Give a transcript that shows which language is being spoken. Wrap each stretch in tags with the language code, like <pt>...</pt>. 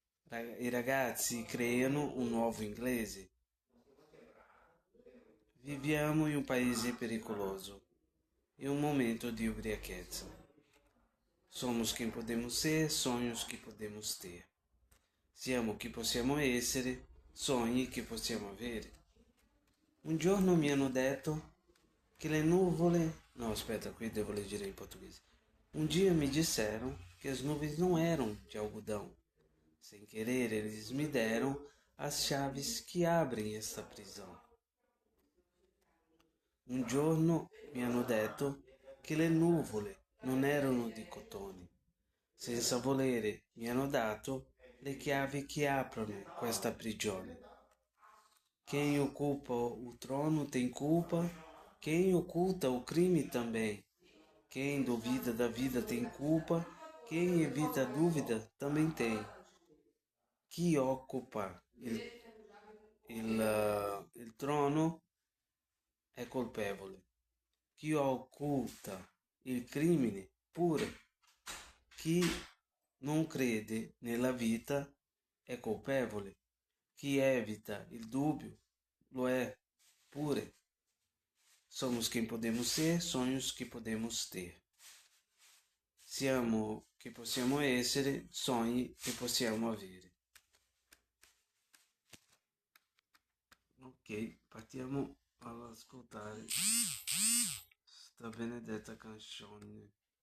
<it>I ragazzi creano un nuovo inglese. Viviamo in un paese pericoloso, in un momento di ubriachezza.</it> <pt>Somos quem podemos ser, sonhos che podemos ter.</pt> <it>Siamo chi possiamo essere, sogni che possiamo avere. Un giorno mi hanno detto che le nuvole... No, aspetta, qui devo leggere in português.</it> <pt>Um dia me disseram que as nuvens não eram de algodão. Sem querer, eles me deram as chaves que abrem esta prisão.</pt> <it>Un giorno mi hanno detto che le nuvole non erano di cotone. Senza volere mi hanno dato le chiavi che aprono questa prigione.</it> <pt>Quem ocupa o trono tem culpa, quem oculta o crime também. Quem duvida da vida tem culpa, quem evita a dúvida também tem.</pt> <it>Chi occupa il trono è colpevole. Chi occulta il crimine pure. Chi non crede nella vita è colpevole. Chi evita il dubbio lo è pure.</it> <pt>Somos quem podemos ser, sonhos que podemos ter.</pt> <it>Siamo chi possiamo essere, sogni che possiamo avere. Ok, partiamo all'ascoltare sta benedetta canzone.</it>